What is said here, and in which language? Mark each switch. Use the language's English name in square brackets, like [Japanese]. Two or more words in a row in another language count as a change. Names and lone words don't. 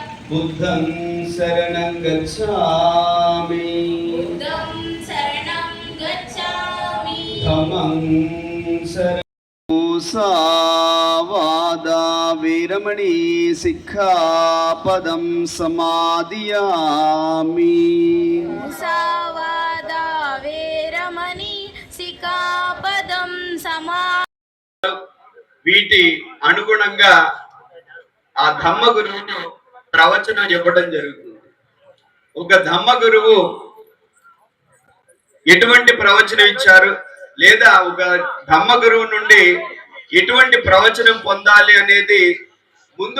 [Pali] बुद्धं शरणं गच्छामि धम्मं शरणं मुसावादा वीरमणि सिक्खापदं समादियामि मुसावादा वीरमणि सिक्खापदं समा [Telugu] వీటి అనుగుణంగా ఆ ధమ్మ గురువును ప్రవచనం చెప్పడం జరుగుతుంది. ఒక ధమ్మ గురువు ఎటువంటి ప్రవచనం ఇచ్చారు, లేదా ఒక ధమ్మ గురువు నుండి ఎటువంటి ప్రవచనం పొందాలి అనేది ముందు